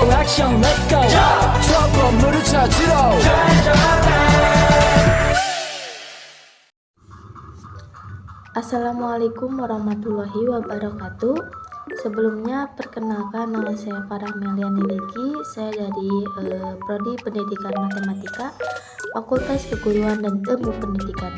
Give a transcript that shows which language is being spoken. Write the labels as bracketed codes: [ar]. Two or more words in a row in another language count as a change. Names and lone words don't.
[ko] 액션 [en] let's go [ko] 저 건물을 찾으러 [ar] السلام عليكم ورحمة الله وبركاته. [id] Sebelumnya perkenalkan, nama saya Farah Meliani Riki. Saya dari Prodi Pendidikan Matematika, Fakultas Keguruan dan Ilmu Pendidikan.